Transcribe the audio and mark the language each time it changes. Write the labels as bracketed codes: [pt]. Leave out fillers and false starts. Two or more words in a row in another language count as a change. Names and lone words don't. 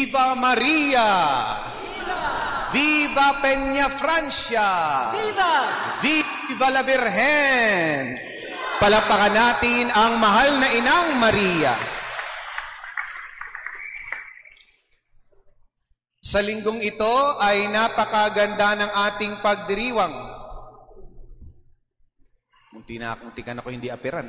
[es] Viva Maria! Viva! Viva Peña Francia! Viva! Viva la Virgen! [tl] Palakpakan natin ang mahal na Inang Maria. Sa linggong ito ay napakaganda ng ating pagdiriwang. Munti ka na ko hindi apiran.